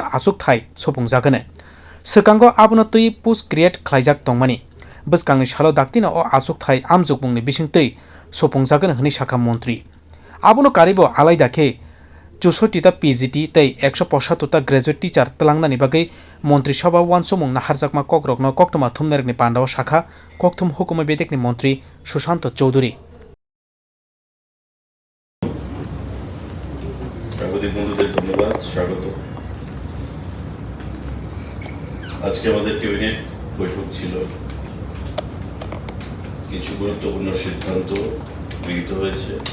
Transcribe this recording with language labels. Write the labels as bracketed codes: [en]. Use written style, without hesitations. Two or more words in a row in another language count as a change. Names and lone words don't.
[trp] achukthai supungjaganw swkango abono twi [en] post create [trp] khlaijak tongmani bwskangni salo daktino o achukthai amjukmungni bisingtwi supungjaganw hwnwi sakham-nukhung abono karibo alaida khe 64 ta PGT tei 175 ta [en] graduate teacher [trp] tlangnani bagwi Montrisabha Uansukmung Naharjakmano Koktwma thumnairokni pandao sakha kokthum hukumu Bedekni Montri Sushanta Chowdhury [bn] স্বাগতিক বন্ধুদের ধন্যবাদ স্বাগত। আজকে আমাদের ক্যাবিনেট বৈঠক ছিল, কিছু গুরুত্বপূর্ণ সিদ্ধান্ত গৃহীত হয়েছে,